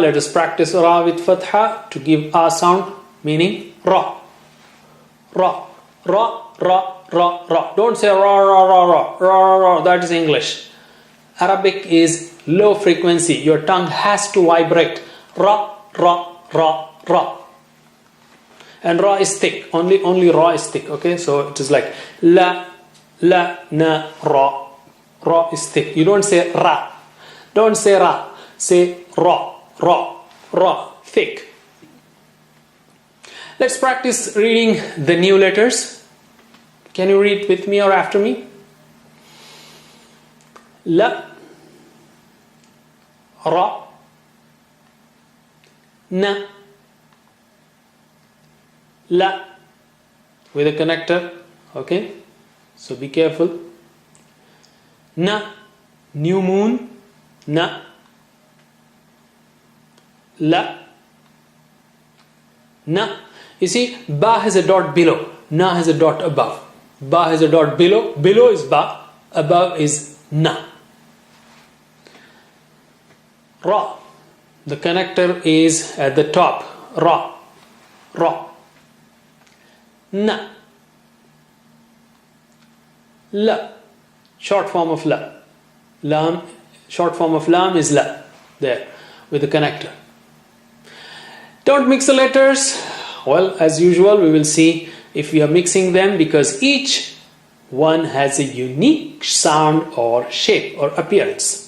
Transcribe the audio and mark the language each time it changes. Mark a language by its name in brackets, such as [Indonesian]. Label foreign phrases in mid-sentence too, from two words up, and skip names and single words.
[English] Let us practice ra with fatha to give a sound, meaning ra, ra, ra, ra, ra, ra. Don't say ra, ra, ra, ra, ra, ra. That is English. Arabic is low frequency. Your tongue has to vibrate. Ra, ra, ra, ra. And ra is thick. Only ra is thick. Okay, so it is like la, na, ra. Ra is thick. You don't say ra. Don't say ra. Say ra, ra, ra. Thick. Let's practice reading the new letters. Can you read with me or after me? La, ra, na, la, with a connector. Okay, so be careful. Na, new moon. Na, la, na. You see, ba has a dot below, na has a dot above. Ba has a dot below, below is ba, above is na. Ra, the connector is at the top. Ra, ra. Na, la, short form of la. Lam, short form of lam is la, there, with the connector. Don't mix the letters. Well, as usual, we will see if we are mixing them, because each one has a unique sound or shape or appearance.